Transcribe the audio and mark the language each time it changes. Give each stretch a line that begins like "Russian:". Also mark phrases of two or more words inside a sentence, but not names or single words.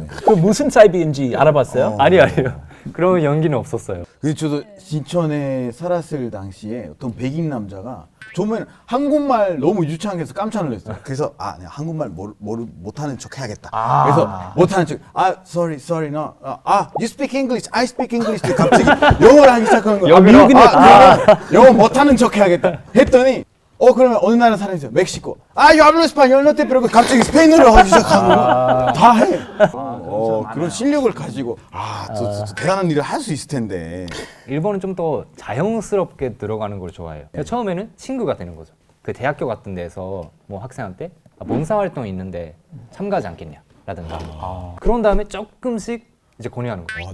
Korean: 그 무슨 사이비인지 알아봤어요? 아니요. 그런 연기는 없었어요. 근데 저도 신천에 살았을 당시에 어떤 백인 남자가 처음에는 한국말 너무 유창해서 해서 깜짝 놀랐어요. 그래서 내가 한국말 못하는 척 해야겠다. 그래서 못하는 척,
English: sorry, no, you speak English, I speak English.
Korean: 갑자기 영어를 하기 시작하는 거예요. 그러면 영어 못하는 척 해야겠다. 했더니 그러면 어느 나라 사람이세요? 멕시코.
Spanish: yo hablo español, no te preocupes.
Korean: 갑자기 스페인어를 하기 시작하는 거야. 다 해. 그런 실력을 가지고 저 대단한 일을 할 수 있을 텐데. 일본은 좀 더 자연스럽게 들어가는 걸 좋아해요. 처음에는 친구가 되는 거죠. 그 대학교 같은 데서 뭐 학생한테 봉사활동이 있는데 참가하지 않겠냐 라든가 그런 다음에 조금씩 이제 권유하는 거예요.